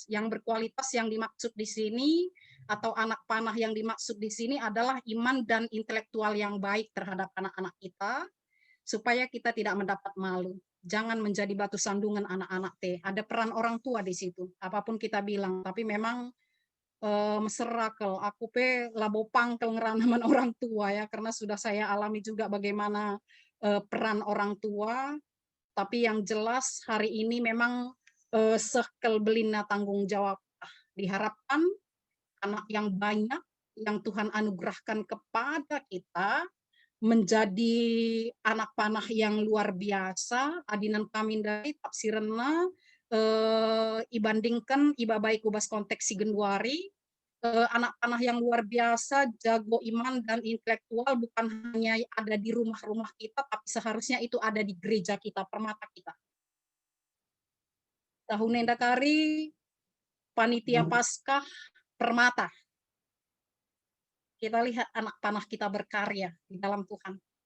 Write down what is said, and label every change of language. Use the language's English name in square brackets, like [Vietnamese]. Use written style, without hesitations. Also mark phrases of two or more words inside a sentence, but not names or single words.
[Indonesian] Yang berkualitas yang dimaksud di sini atau anak panah yang dimaksud di sini adalah iman dan intelektual yang baik terhadap anak-anak kita supaya kita tidak mendapat malu. Jangan menjadi batu sandungan anak-anak teh. Ada peran orang tua di situ. Apapun kita bilang, tapi memang meserakel. [Batak Karo] Aku pe labo pangkel ngeranaman [Indonesian] orang tua ya, karena sudah saya alami juga bagaimana peran orang tua. Tapi yang jelas hari ini memang [Batak Karo] sekel belina [Indonesian] tanggung jawab. Diharapkan anak yang banyak yang Tuhan anugerahkan kepada kita menjadi anak panah yang luar biasa. [Batak Karo] Adinan kami dari tafsirna ibandingkan iba baik ubas konteks si Genduari, [Indonesian] anak panah yang luar biasa, jago iman dan intelektual bukan hanya ada di rumah-rumah kita, tapi seharusnya itu ada di gereja kita, permata kita. Tahun Endakari, panitia Paskah, permata. Kita lihat anak panah kita berkarya di dalam Tuhan.